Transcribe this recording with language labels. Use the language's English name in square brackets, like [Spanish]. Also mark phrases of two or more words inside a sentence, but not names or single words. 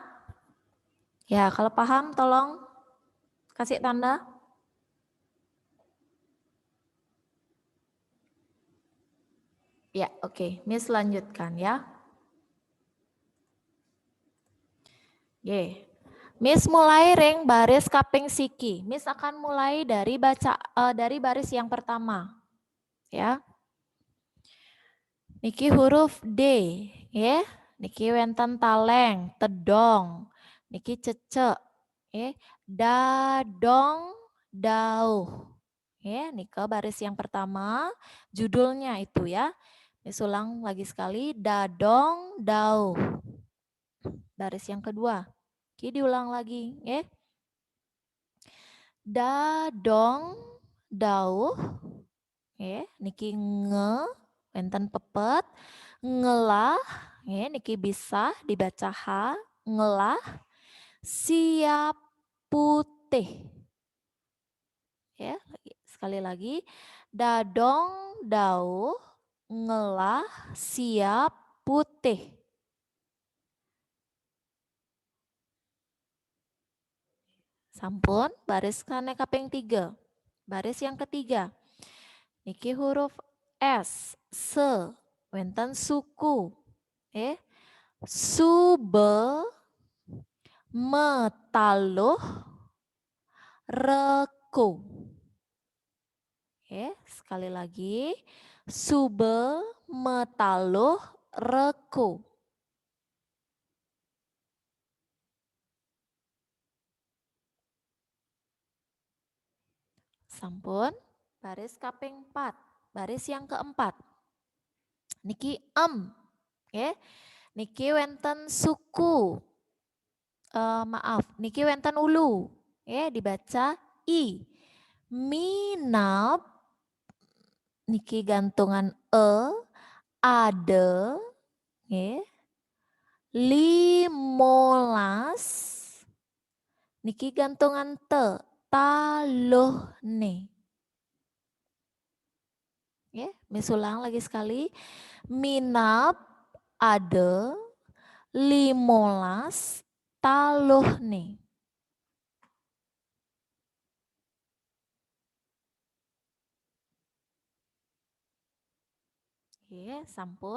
[Indonesian] Ya, kalau paham tolong kasih tanda. Ya, oke. Miss lanjutkan ya. [Balinese] Miss mulai ring baris kaping siki. [Indonesian] Miss akan mulai dari dari baris yang pertama. [Balinese] Ya. Niki huruf D, ya. Niki wenten taleng, tedong. Niki cece, ya. Dadong, dauh. [Indonesian] Ya, nika baris yang pertama, judulnya itu ya. Miss ulang lagi sekali, [Balinese] dadong, dauh. [Indonesian] Baris yang kedua. Oke, diulang lagi, ya. [Balinese] Dadong, dauh, ya. Niki nge, wenten pepet, ngelah, ya. Niki [Indonesian] bisa dibaca H, [Balinese] ngelah, siap putih. [Indonesian] Ya, sekali lagi, [Balinese] dadong, dauh, ngelah, siap putih. Sampun, baris kane kaping 3. [Indonesian] Baris yang ketiga. [Balinese] Niki huruf S, se, wenten suku. Sube, metaluh, reku. [Indonesian] Sekali lagi. [Balinese] Sube, metaluh, reku. Sampun, baris kaping 4, [Indonesian] baris yang keempat. [Balinese] Niki niki wenten suku. Maaf, niki wenten ulu. [Indonesian] Dibaca I. [Balinese] Minap, niki gantungan ade, 15, niki gantungan taluh nih. [Indonesian] Miss ulang lagi sekali. Minap ada 15 taluh nih. [Balinese] Sampun.